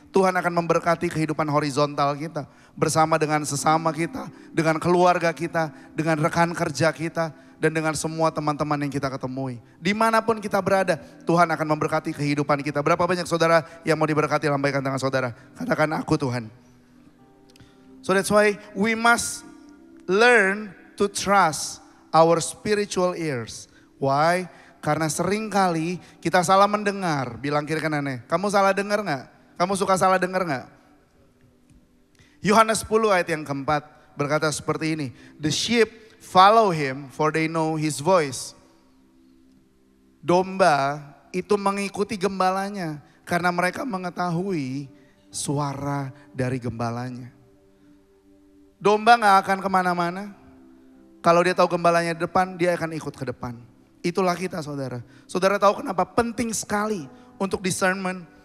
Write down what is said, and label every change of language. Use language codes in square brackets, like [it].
[id] Tuhan akan memberkati kehidupan horizontal kita. Bersama dengan sesama kita, dengan keluarga kita, dengan rekan kerja kita, dan dengan semua teman-teman yang kita ketemui. Dimanapun kita berada, Tuhan akan memberkati kehidupan kita. Berapa banyak saudara yang mau diberkati? Lambaikan tangan saudara. Katakan aku Tuhan. [en] So that's why we must learn to trust our spiritual ears. Why? [id] Karena seringkali kita salah mendengar. Bilang kiri kanan, kamu salah dengar gak? Kamu suka salah dengar gak? Yohanes 10 ayat yang keempat berkata seperti ini. [en] The sheep follow him for they know his voice. [id] Domba itu mengikuti gembalanya karena mereka mengetahui suara dari gembalanya. Domba gak akan kemana-mana. Kalau dia tahu gembalanya di depan, dia akan ikut ke depan. Itulah kita saudara. Saudara tahu kenapa penting sekali untuk discernment?